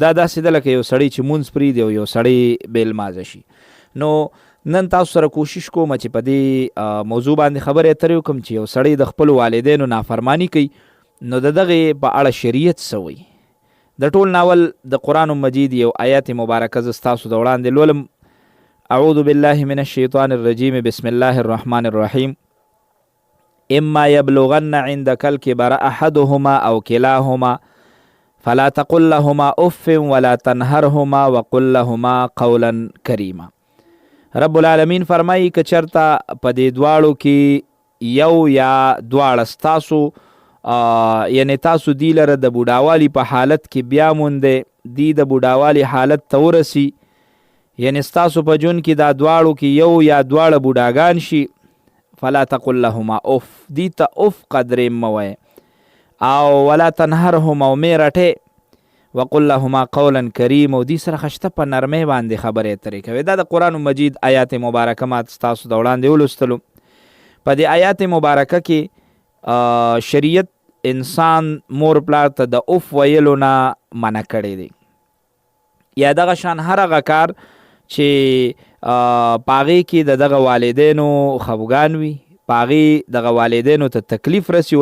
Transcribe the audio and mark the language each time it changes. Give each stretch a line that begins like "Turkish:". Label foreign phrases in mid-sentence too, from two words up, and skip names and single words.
Pashto: دا داسې ده لکه یو سړی چې مونځ پرېږدي او یو سړی بې لمازه شي. نو نن تاسو سره کوشش کوم چې په دې موضوع باندې خبرې اترې وکړم چې یو سړی د خپلو والدینو نافرمانی کوي نو د دغې په اړه شریعت څه وایي. د ټول ناول د قرآن مجید یو آیات مبارکه زه ستاسو د وړاندې لولم.
Arabic: اعوذ بالله من الشیطان الرجیم، بسم الله الرحمن الرحیم. اما یبلغن عندك الكبر احدهما او كلاهما فلا تقل لهما اف ولا تنهرهما وقل لهما قولا کریما. رب العالمین
Pashto: فرمایي که چرته په دې دواړو کې یو یا دواړه ستاسو یعنی تاسو دی لره د بوډاوالي په حالت کې بیا مونده دی د بوډاوالي حالت ته ورسي، یعنی ستاسو په ژوند کې دا دواړو کې یو یا دواړه بوډاګان شي،
Arabic: فلا تقل لهما اف،
Pashto: دی ته اف قدرې مه وایه، او
Arabic: ولا تنهرهما
Pashto: او مې رټې،
Arabic: وقل لهما قولا کریم،
Pashto: او دی سره خشته په نرمۍ باندې خبرې اترې کوي. دا د قرآن مجید آیات مبارکه ما ستاسو د وړاندې ولوستلو. په دې آیات مبارکه کې شریعت انسان مور پلار ته د اف ویلو نه منع کړی دی، یا دغه شان هر هغه کار چې په هغې کې د دغه والدینو خفګان وي، په هغې دغه والدینو ته تکلیف رسي.